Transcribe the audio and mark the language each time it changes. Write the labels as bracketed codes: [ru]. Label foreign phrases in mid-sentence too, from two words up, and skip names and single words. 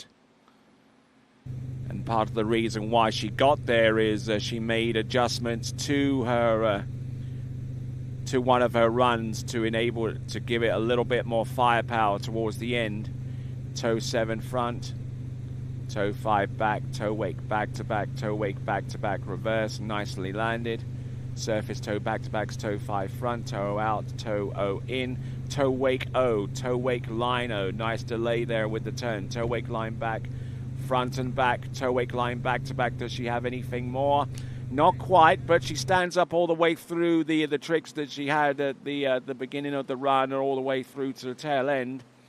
[en] And part of the reason why she got there is she made adjustments to her to one of her runs to enable it to give it a little bit more firepower towards the end. Toe 7 front, toe 5 back, toe wake back to back, toe wake back to back reverse, nicely landed. Surface toe back to back, toe 5 front, toe out, toe O in, toe wake O, toe wake line O. Nice delay there with the turn. Toe wake line back, front and back, toe wake line back to back. Does she have anything more? Not quite, but she stands up all the way through the tricks that she had at the beginning of the run, or all the way through to the tail end.